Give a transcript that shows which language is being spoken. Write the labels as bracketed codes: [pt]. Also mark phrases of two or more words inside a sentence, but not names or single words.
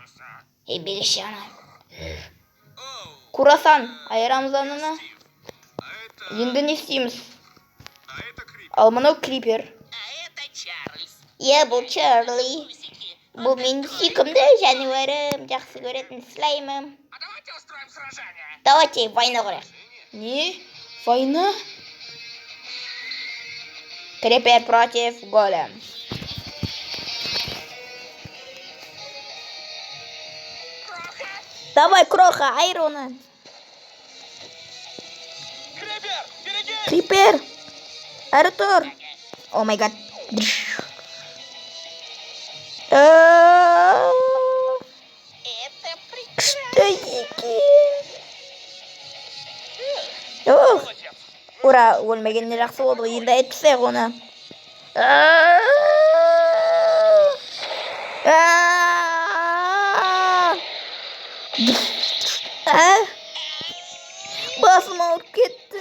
[kk] Бергеші ана. Курасан, айырамыз ананы. Енді не істейміз? [ru] А это Крипер. [kk] Ал мынау крипер. [ru] А это Чарльз. [kk] Иә, бұл Чарли. [ru] Усики. [kk] Бұл менің сүйкімді жануарым. Жақсы көретін слаймым. [ru] А давайте устроим сражение. Давайте война [kk] құрайық. Не? [ru] Война? Крипер против голем. Кроха. Давай, Кроха, [kk] айыр оны. [ru] Крипер, береги. [kk] Крипер. Әрі тұр. [en] Oh my god. [ru] Это прекрасно. [kk] Что екен? Ох. Ура, өлмегенде жақсы болды. Енді айтпасақ оны. Басым ауырып кетті.